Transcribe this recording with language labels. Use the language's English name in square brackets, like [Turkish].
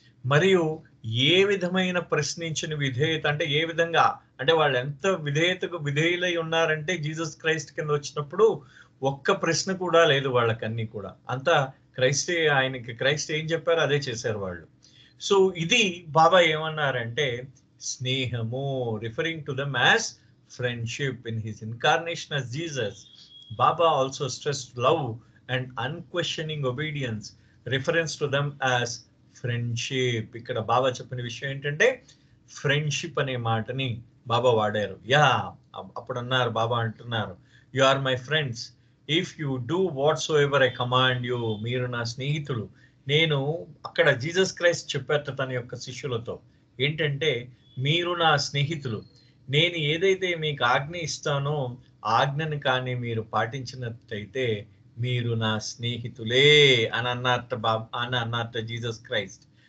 [Telugu] మరియు ఏ విధమైన ప్రశ్నించని విధేయత అంటే ఏ విధంగా అంటే వాళ్ళు ఎంత విధేయతకు విధేయులై ఉన్నారంటే జీసస్ క్రైస్ట్ కింద వచ్చినప్పుడు ఒక్క ప్రశ్న కూడా లేదు వాళ్ళకన్నీ కూడా. అంతా క్రైస్ట్ ఏం చెప్పారో అదే చేశారు వాళ్ళు. సో ఇది బాబా ఏమన్నారంటే స్నేహము, [English] Referring to them as friendship in his incarnation as Jesus. Baba also stressed love and unquestioning obedience, reference to them as friendship. [Telugu] ఇక్కడ బాబా చెప్పిన విషయం ఏంటంటే ఫ్రెండ్షిప్ అనే మాటని బాబా వాడారు. అప్పుడు అన్నారు, బాబా అంటున్నారు, [English] You are my friends if you do whatsoever I command you. [Telugu] మీరు నా స్నేహితులు. నేను అక్కడ జీసస్ క్రైస్ట్ చెప్పారు తన యొక్క శిష్యులతో ఏంటంటే, మీరు నా స్నేహితులు, నేను ఏదైతే మీకు ఆజ్ఞ ఇస్తానో ఆజ్ఞను కానీ మీరు పాటించినట్లయితే మీరు నా స్నేహితులే అని అన్నట్ట జీసస్ క్రైస్ట్.